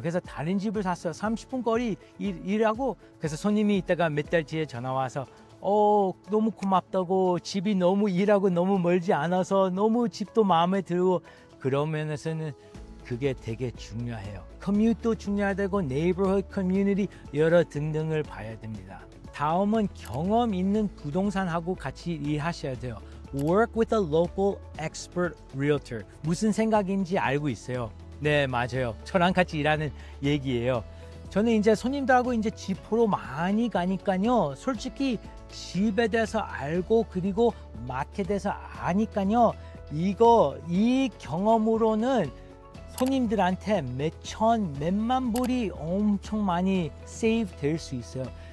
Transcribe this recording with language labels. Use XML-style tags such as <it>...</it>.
<ko>그래서 다른 집을 샀어요. 30분 거리 일하고. 그래서 손님이 이따가 몇 달 뒤에 전화 와서 너무 고맙다고 집이 너무 일하고 너무 멀지 않아서 너무 집도 마음에 들고. 그러면서는 그게 되게 중요해요. 커뮤니티도 중요하고 네이버हु드 커뮤니티 여러 등등을 봐야 됩니다. 다음은 경험 있는 부동산하고 같이 일하셔야 돼요.</ko> <en>Work with a local expert realtor.</en> <ko>무슨 생각인지 알고 있어요. 네, 맞아요. 저랑 같이 일하는 얘기예요. 저는 이제 손님들하고 이제 집 보러 많이 가니까요. 솔직히 집에 대해서 알고 그리고 마켓에 대해서 아니까요. 이 경험으로는 손님들한테 몇만 불이 엄청 많이 세이브 될 수 있어요.</ko>